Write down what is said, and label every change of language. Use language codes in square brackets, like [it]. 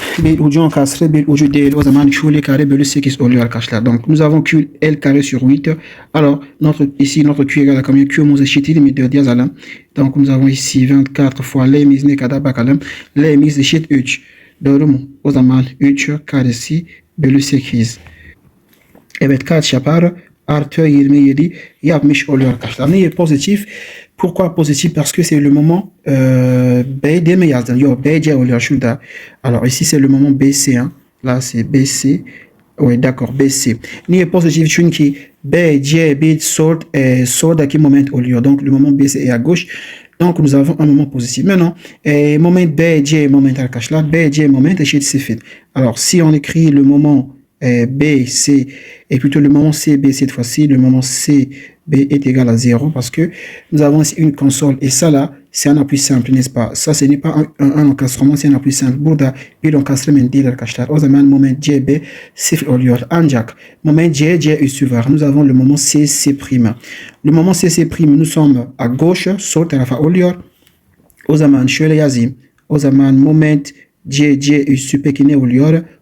[tr] Bir ucu enkastre, bir ucu değil. O zaman QL kare bölü 8 oluyor arkadaşlar. [fr] Donc nous avons QL carré sur 8. Alors ici notre Q égale à combien? [tr] Q'muz eşit 24 yazalım. [fr] Donc nous avons ici 24 fois [tr] L'imiz ne kadar bakalım. L'imiz eşit 3. Doğru mu? O zaman 3 karesi bölü 8. Evet kaç yapar? Artı 27 yapmış oluyor arkadaşlar. Niye pozitif? [fr] Pourquoi positif? Parce que c'est le moment BD [tr] mi yazdın? Yok BC oluyor şurada. [fr] Alors ici c'est le moment BC. Hein? Là c'est BC. Oui d'accord BC. [tr] Niye pozitif? Çünkü BC bit soldaki moment oluyor. [fr] Donc le moment BC est à gauche. Donc nous avons un moment positif. [tr] Maintenant, moment BC moment arkadaşlar. BC moment eşit 0. [fr] Alors si on écrit le moment B, C, et plutôt le moment C, B cette fois-ci, le moment C, B est égal à 0 parce que nous avons ici une console et ça là, c'est un appui simple, n'est-ce pas? Ça, ce n'est pas un encastrement, c'est un appui simple. [tr] Burada bir encastrement değil arkadaşlar. O zaman moment C, B, 0 oluyor. Ancak moment C, C üssü var. [fr] Nous avons le moment C, C'. Le moment C, C', nous sommes à gauche, [tr] sol tarafa oluyor. O zaman şöyle yazayım. O zaman moment C, C üssü peki ne oluyor?